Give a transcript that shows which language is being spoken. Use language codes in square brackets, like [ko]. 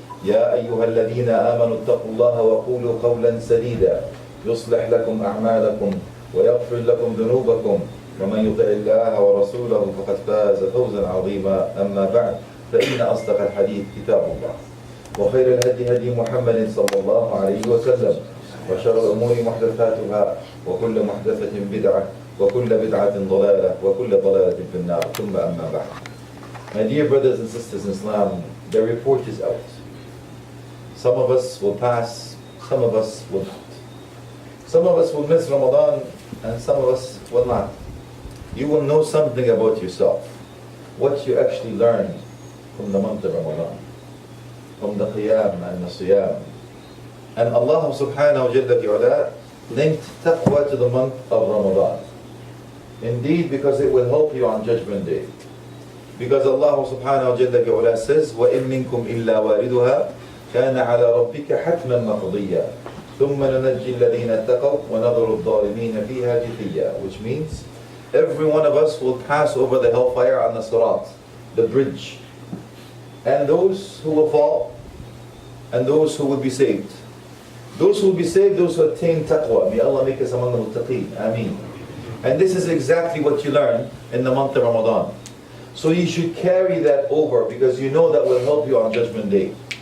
[ar] يا أيها الذين آمنوا اتقوا الله وقولوا قولا سديدا يصلح لكم أعمالكم ويغفر لكم ذنوبكم ومن يطع الله ورسوله فقد فاز فوزا عظيما. أما بعد، فإن أصدق الحديث كتاب الله وخير الهدي هدي محمد صلى الله عليه وسلم وشر الأمور محدثاتها وكل محدثة بدعة وكل بدعة ضلالة وكل ضلالة في النار. ثم أما بعد. [en] My dear brothers and sisters in Islam, the report is out. Some of us will pass, some of us will not. Some of us will miss Ramadan and some of us will not. You will know something about yourself, what you actually learned from the month of Ramadan, from the Qiyam and the Siyam. And Allah subhanahu wa ta'ala linked taqwa to the month of Ramadan. Indeed, because it will help you on Judgment Day. Because Allah subhanahu wa ta'ala says, [ar] وَإِن مِّنكُمْ إِلَّا وَارِدُهَا كَانَ عَلَى رَبِّكَ حَتْمًا مَقْضِيًّا ثُمَّ نُنَجِّي الَّذِينَ اتَّقَوْا وَنَذَرُ الظَّالِمِينَ فِيهَا جِثِيًّا. [en] Which means, every one of us will pass over the hellfire on the Sirat, the bridge. And those who will fall, and those who will be saved. Those who will be saved, those who attain taqwa. May Allah make us among the muttaqeen. Ameen. And this is exactly what you learn in the month of Ramadan. So you should carry that over because you know that will help you on Judgment Day.